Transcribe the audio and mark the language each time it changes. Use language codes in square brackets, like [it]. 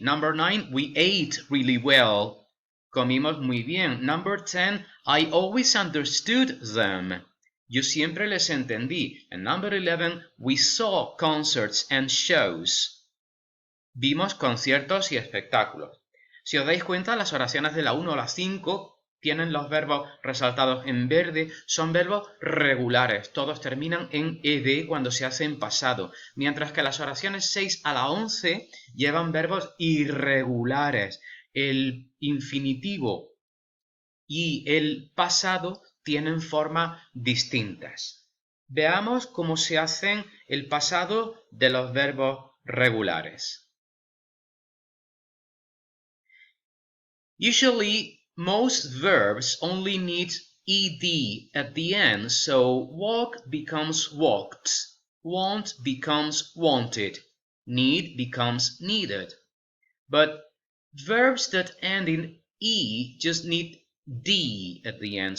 [en] Number 9, we ate really well. [es] Comimos muy bien. [en] Number 10, I always understood them. [es] Yo siempre les entendí. [en] And number 11, we saw concerts and shows. [es] Vimos conciertos y espectáculos. Si os dais cuenta, las oraciones de la 1 a la 5 tienen los verbos resaltados en verde, son verbos regulares. Todos terminan en ed cuando se hace en pasado. Mientras que las oraciones 6 a la 11 llevan verbos irregulares. El infinitivo y el pasado tienen formas distintas. Veamos cómo se hacen el pasado de los verbos regulares. [en] Usually, most verbs only need ed at the end, so walk becomes walked, want becomes wanted, need becomes needed. But verbs that end in E just need D at the end.